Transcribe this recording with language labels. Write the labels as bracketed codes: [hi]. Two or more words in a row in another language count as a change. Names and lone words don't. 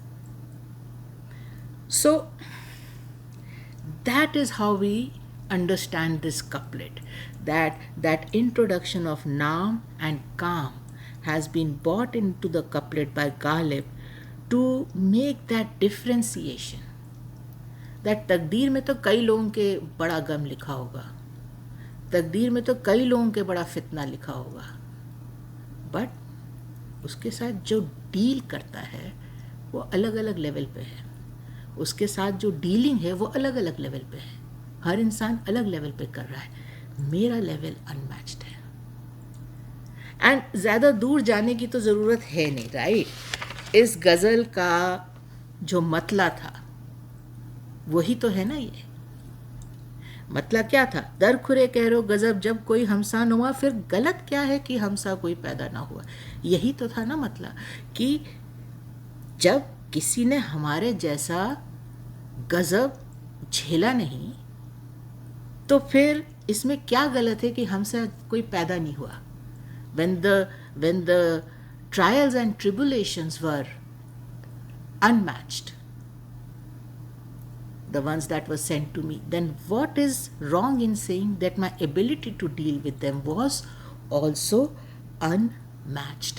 [en] So that is how we understand this couplet, that introduction of Naam and Kaam has been brought into the couplet by Ghalib to make that differentiation. [hi] That तकदीर में तो कई लोगों के बड़ा गम लिखा होगा, तकदीर में तो कई लोगों के बड़ा फितना लिखा होगा, बट उसके साथ जो डील करता है वो अलग अलग लेवल पे है, उसके साथ जो डीलिंग है वो अलग अलग लेवल पे है, हर इंसान अलग लेवल पे कर रहा है. मेरा लेवल अनमैच्ड है. एंड ज़्यादा दूर जाने की तो ज़रूरत है नहीं, राइट. इस गज़ल का जो मतला था वही तो है ना. ये मतला क्या था? दर-खुर-ए-qahr-o-Ghazab जब कोई हमसा न हुआ, फिर गलत क्या है कि हमसा कोई पैदा ना हुआ. यही तो था ना मतला, कि जब किसी ने हमारे जैसा गज़ब झेला नहीं तो फिर इसमें क्या गलत है कि हमसे कोई पैदा नहीं हुआ. [en] when the trials and tribulations were unmatched, the ones that were sent to me, then what is wrong in saying that my ability to deal with them was also unmatched?